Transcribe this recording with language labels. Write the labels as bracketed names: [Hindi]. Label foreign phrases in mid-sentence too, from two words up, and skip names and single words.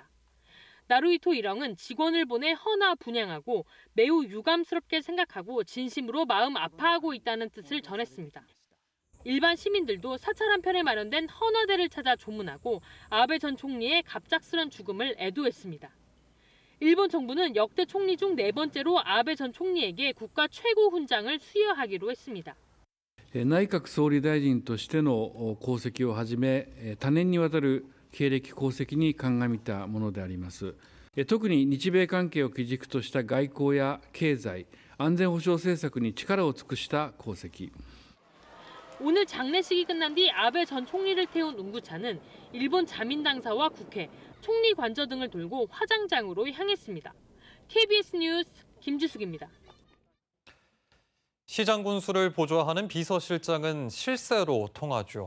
[Korean] 나루히토 일왕은 직원을 보내 헌화 분양하고 매우 유감스럽게 생각하고 진심으로 마음 아파하고 있다는 뜻을 전했습니다. 일반 시민들도 사찰 한편에 마련된 헌화대를 찾아 조문하고 아베 전 총리의 갑작스런 죽음을 애도했습니다. 일본 정부는 역대 총리 중 4번째로 아베 전 총리에게 국가 최고 훈장을 수여하기로 했습니다. [Japanese] 内閣総理大臣としての功績をはじめ、多年にわたる経歴功績に鑑みたものであります。特に日米関係を基軸とした外交や経済、安全保障政策に力を尽くした功績。 [Korean] 오늘 장례식이 끝난 뒤 아베 전 총리를 태운 운구차는 일본 자민당사와 국회, 총리 관저 등을 돌고 화장장으로 향했습니다. KBS 뉴스 김지숙입니다. 시장 군수를 보좌하는 비서실장은 실세로 통하죠.